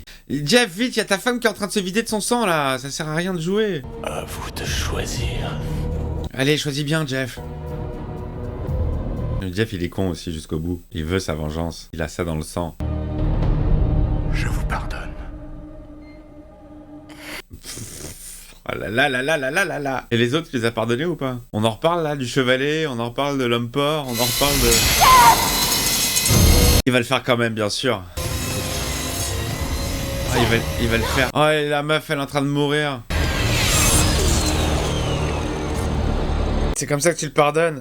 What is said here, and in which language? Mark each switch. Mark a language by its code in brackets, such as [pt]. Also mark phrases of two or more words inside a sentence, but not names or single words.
[fr] Jeff, vite, y a ta femme qui est en train de se vider de son sang, là. Ça sert à rien de jouer. À vous de choisir. Allez, choisis bien, Jeff. Jeff, il est con aussi jusqu'au bout. Il veut sa vengeance. Il a ça dans le sang. Je vous pardonne. Oh là là là là là là là là. Et les autres, tu les as pardonnés ou pas? On en reparle, là, du chevalet. On en reparle de l'homme porc. On en reparle de... Il va le faire quand même, bien sûr. Oh, il va le faire. Oh, et la meuf, elle est en train de mourir. C'est comme ça que tu le pardonnes?